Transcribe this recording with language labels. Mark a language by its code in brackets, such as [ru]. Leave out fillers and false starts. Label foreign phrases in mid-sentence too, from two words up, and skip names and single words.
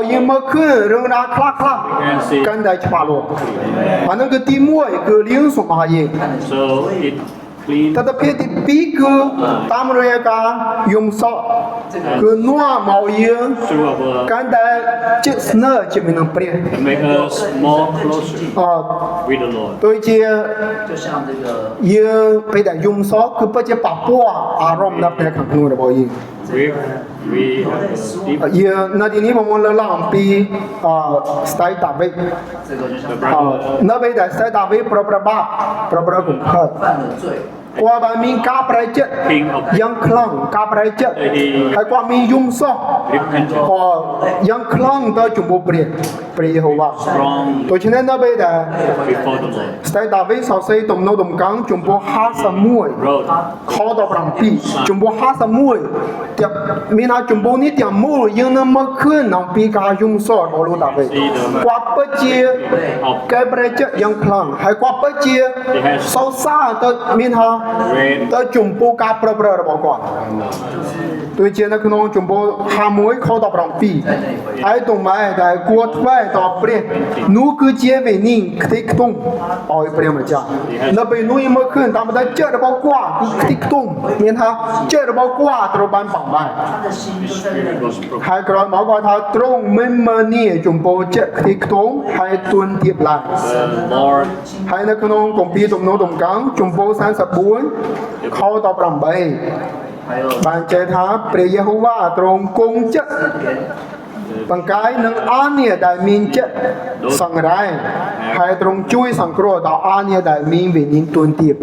[km] យើងមើលឃើញរឿងរ៉ាវខ្លះកាន់តែច្បាស់លាស់អានោះគឺទី1គឺលាងសម្អាតយើងទិដ្ឋភាពទី2គឺតាមរយៈការយំសក់គឺនាំមកយើងកាន់តែជិតស្និទ្ធជាមួយនឹងព្រះដូចជាយើងពេលដែលយំសក់គឺពិតជាប៉ះពាល់អារម្មណ៍នៅផ្នែកខាងក្នុងរបស់យើង [en] We have a deep [km] យើងនៅទីនេះបងប្អូនលើកឡើងអំពីស្ដេចដាវីត [zh] 这个就像 [km] នៅពេលដែលស្ដេចដាវីតប្រព្រឹត្តបាបប្រព្រឹត្តកំហុស [zh] 犯了罪， [km] គាត់បានមានការប្រែចិត្ត [en] king of [km] យ៉ាងខ្លាំងការប្រែចិត្តហើយគាត់មានយំសោះ [en] repentance, [km] គាត់យ៉ាងខ្លាំងទៅចំពោះព្រះយេហូវ៉ា [en] strong [km] ដូច្នេះនៅពេលដែល [en] before the Lord. [km] ស្ដេចដាវីតសរសេរទំនុកដំកើងចំពោះ51 [en] Wrote [km] ខ17ចំពោះ51ទាំងមានថាចំពោះនេះទាំងមូលយើងនឹងមើលឃើញអំពីការយំសោះរបស់លោកដាវីត គាត់ពិតជាកែប្រែចិត្តយ៉ាងខ្លាំងហើយគាត់ពិតជាសរសើរទៅមានថាទៅចំពោះការប្រព្រឹត្តរបស់គាត់ដូចជានៅក្នុងចំពោះ51ខ17ហើយតម៉ែដែលគួរធ្វើដល់ព្រះនោះគឺជាវិនិច្ឆ័យខ្ទេចខ្ទំឲ្យព្រះម្ចាស់នៅពេលនោះយើងមើលឃើញតាមតែចិត្តរបស់គាត់គឺខ្ទេចខ្ទំមានថាចិត្តរបស់គាត់ត្រូវបានបំបែក [zh] 他的心就在那 [en] spirit [zh] 里 [en] was。broken. [km] ហើយក្រោយមកគាត់ថាទ្រង់មិនមើលនេះចំពោះចិត្តខ្ទេចខ្ទំហើយទួនទៀបឡើង [en] The Lord [km] ហើយនៅក្នុងគម្ពីរទំនុកដំកើងចំពោះ34ខ18 [zh] 还有 [km] បានចែកថាព្រះយេហូវ៉ាទ្រង់គង់ចិត្ត បង្កាយនឹងអាញាដែលមានចិត្តសង្រែងហើយទ្រង់ជួយសង្គ្រោះដល់អាញាដែលមានវិញ្ញាណទួនទៀប